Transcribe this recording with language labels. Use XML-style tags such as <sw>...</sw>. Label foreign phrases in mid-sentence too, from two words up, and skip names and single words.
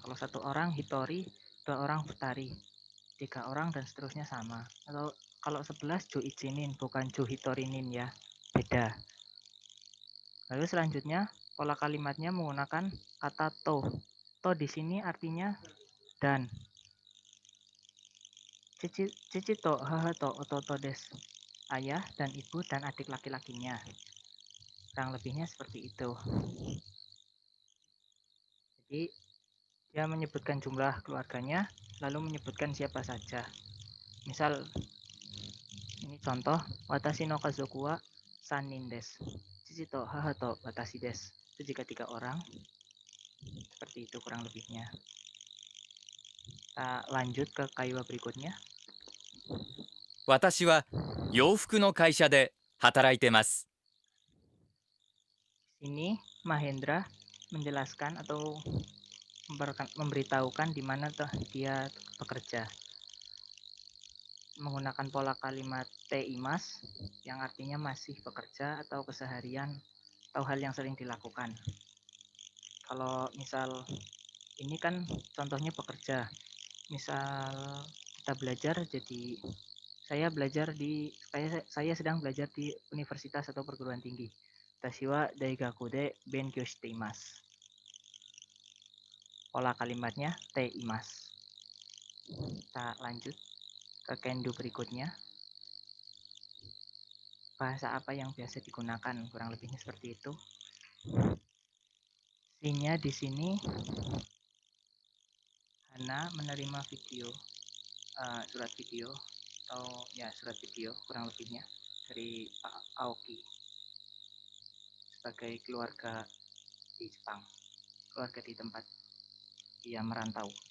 <id>Kalau 1 orang hitori, 2 orang futari, 3 orang dan seterusnya sama. Atau kalau 11</id> <ja>じゅういちにん,</ja> <id>bukan</id> <ja>じゅうひとりにん</ja> <id>ya. Beda. Lalu selanjutnya pola kalimatnya menggunakan kata to. To di sini artinya dan.</id> <ja>父と、母と, 弟です.</ja> <id>Ayah dan ibu dan adik laki-lakinya. Kurang lebihnya seperti itu. Jadi dia menyebutkan jumlah keluarganya, lalu menyebutkan siapa saja. Misal ini contoh,</id> <ja>私の家族は三人です. 父と母と私です.</ja> <id>Itu jika 3 orang. Seperti itu kurang lebihnya. Kita lanjut ke kaiwa berikutnya.</id> <ja>私は洋服の会社で働いてます。</ja> <id>Ini Mahendra menjelaskan atau memberitahukan di mana dia bekerja. Menggunakan pola kalimat teimas yang artinya masih bekerja atau keseharian atau hal yang sering dilakukan. Kalau misal ini kan contohnya bekerja. Misal kita belajar, jadi saya sedang belajar di universitas atau perguruan tinggi.</id> <ja>私は大学で勉強しています.</ja> <id>Pola kalimatnya teimas. Kita lanjut ke kendo berikutnya. Bahasa apa yang biasa digunakan? Kurang lebihnya seperti itu. Intinya di sini Hana menerima surat video atau ya surat video kurang lebihnya dari Pak Aoki sebagai keluarga di Jepang, keluarga di tempat dia merantau.</id>